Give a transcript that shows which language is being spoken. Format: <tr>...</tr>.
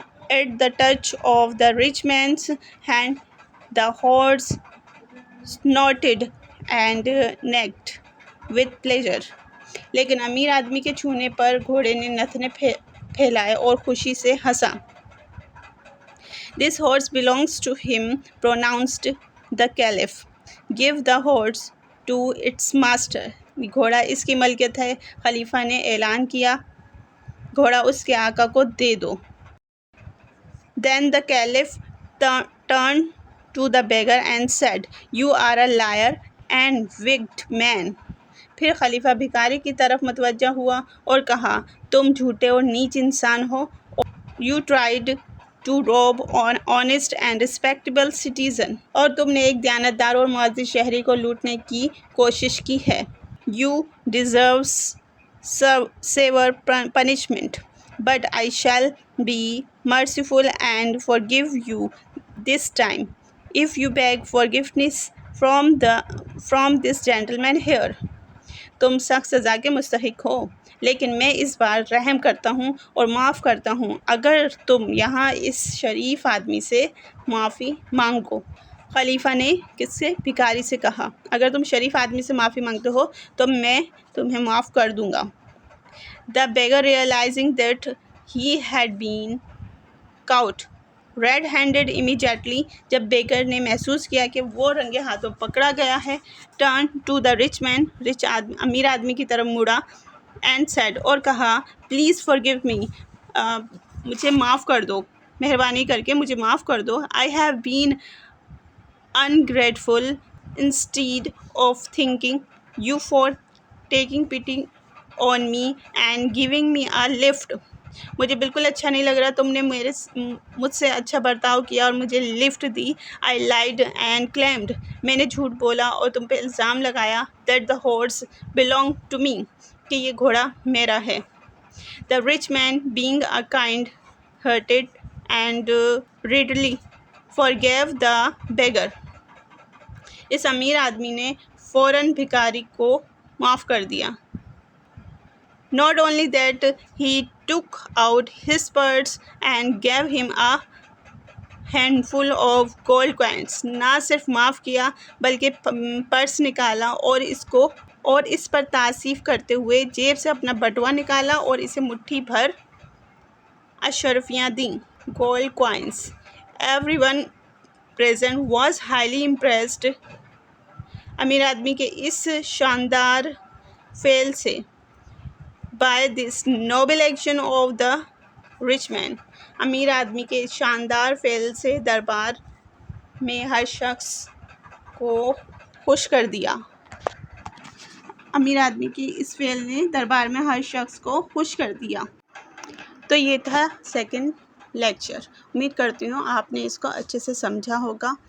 <en>At the touch of the rich man's hand, the horse snorted and necked with pleasure.</en> <ur>لیکن امیر آدمی کے چھونے پر گھوڑے نے نتنے پھیلائے اور خوشی سے ہنسا۔</ur> <en>This horse belongs to him, pronounced the Caliph. Give the horse to its master.</en> <ur>گھوڑا اس کی ملکیت ہے، خلیفہ نے اعلان کیا۔ گھوڑا اس کے آقا کو دے دو۔</ur> <en>Then the Caliph turned to the beggar and said, You are a liar and wicked man.</en> <ur>پھر خلیفہ بھکاری کی طرف متوجہ ہوا اور کہا، تم جھوٹے اور نیچ انسان ہو۔</ur> <en>You tried to rob an honest and respectable citizen.</en> <ur>اور تم نے ایک دیانتدار اور معزز شہری کو لوٹنے کی کوشش کی ہے۔</ur> <en>You deserve severe punishment, but I shall be merciful and forgive you this time, if you beg forgiveness from this gentleman here.</en> <ur>تم سخت سزا کے مستحق ہو، لیکن میں اس بار رحم کرتا ہوں اور معاف کرتا ہوں اگر تم یہاں اس شریف آدمی سے معافی مانگو۔ خلیفہ نے کس سے؟ بھکاری سے کہا، اگر تم شریف آدمی سے معافی مانگتے ہو تو میں تمہیں معاف کر دوں گا۔</ur> <en>The beggar, realizing that he had been caught red-handed immediately,</en> <ur>جب بیگر نے محسوس کیا کہ وہ رنگے ہاتھوں پکڑا گیا ہے،</ur> <en>turned to the rich man,</en> <ur>امیر آدمی کی طرف مڑا،</ur> <en>and said،</en> <ur>اور کہا،</ur> <en>please forgive me،</en> <ur>مجھے معاف کر دو، مہربانی کر کے مجھے معاف کر دو۔</ur> <en>I have been ungrateful instead of thanking you for taking pity on me and giving me a lift.</en> <ur>مجھے بالکل اچھا نہیں لگ رہا، تم نے مجھ سے اچھا برتاؤ کیا اور مجھے lift the.</ur> <en>I lied and claimed.</en> <ur>میں نے جھوٹ بولا اور تم پہ الزام لگایا</ur> <en>that the horse belonged to me.</en> <ur>کہ یہ گھوڑا میرا ہے.</ur> <en>The rich man, being a kind-hearted and readily forgave the beggar.</en> <ur>اس امیر آدمی نے فوراً بھکاری کو معاف کر دیا.</ur> <en>Not only that, he took out his purse and gave him a handful of gold coins.</en> <ur>نہ صرف معاف کیا بلکہ پرس نکالا اور اس پر تعصیف کرتے ہوئے جیب سے اپنا بٹوا نکالا اور اسے مٹھی بھر اشرفیاں دیں.</ur> <en>Gold coins. Everyone present was highly impressed.</en> <ur>امیر آدمی کے اس شاندار فعل سے</ur> <en>by this noble action of the rich man.</en> <ur>امیر آدمی کے شاندار فعل سے دربار میں ہر شخص کو خوش کر دیا. امیر آدمی کی اس فعل نے دربار میں ہر شخص کو خوش کر دیا. تو یہ تھا سیکنڈ لیکچر. امید کرتی ہوں آپ نے اس کو اچھے سے سمجھا ہوگا.</ur>